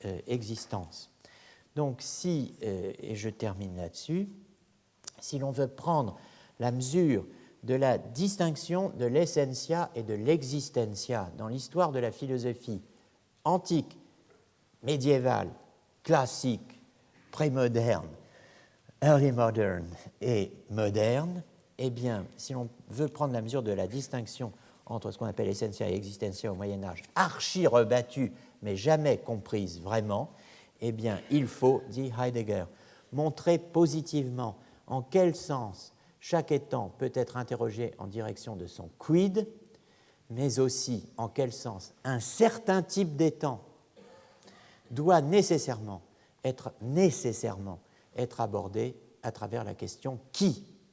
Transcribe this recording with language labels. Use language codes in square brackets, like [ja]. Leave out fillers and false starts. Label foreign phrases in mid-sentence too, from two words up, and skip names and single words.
[fr] Donc si, et je termine là-dessus, si l'on veut prendre la mesure de la distinction de l'essentia et de l'existentia dans l'histoire de la philosophie antique, médiévale, classique, prémoderne, [en] early modern [fr] et moderne, eh bien, si l'on veut prendre la mesure de la distinction entre ce qu'on appelle essentia et existentia au Moyen-Âge, archi rebattue, mais jamais comprise vraiment, eh bien, il faut, dit Heidegger, montrer positivement en quel sens chaque étant peut être interrogé en direction de son quid, mais aussi en quel sens un certain type d'étant doit nécessairement être abordé à travers la question qui.